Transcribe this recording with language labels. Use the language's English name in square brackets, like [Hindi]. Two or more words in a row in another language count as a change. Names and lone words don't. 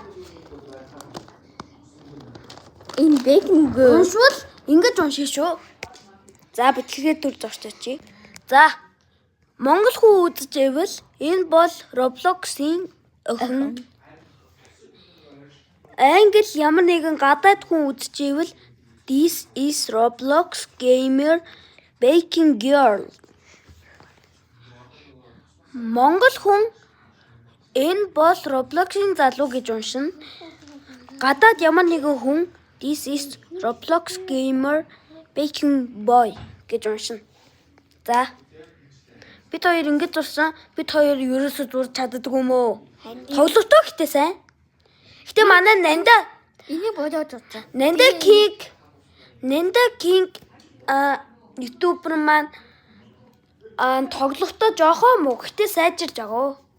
[Mongolian] энэ бэкинг уншвал ингэж уншиж шүү. За бичлэгээ төр зурчаач. За Монгол хүн үзэж ивэл энэ бол Roblox-ийн охин. Англи ямар нэгэн гадаад хүн үзэж ивэл [English] this is Roblox gamer baking girl. [Mongolian] Монгол хүн энэ бол Roblox-ийн залуу гэж уншина. Гадаад ямар нэгэн хүн [English] this is Roblox gamer baking boy [Mongolian] гэж уншина. За бид хоёр ингэж зурсан. Бид хоёр ерөөсөө зурж чаддаг юм уу? Тоглолтоо гэтээ сайн. Гэтээ манай Nanda энийг бодоод үзсэн. Nanda King YouTuber маань тоглолтоо жоохоо муу гэтээ сайжирж байгаа.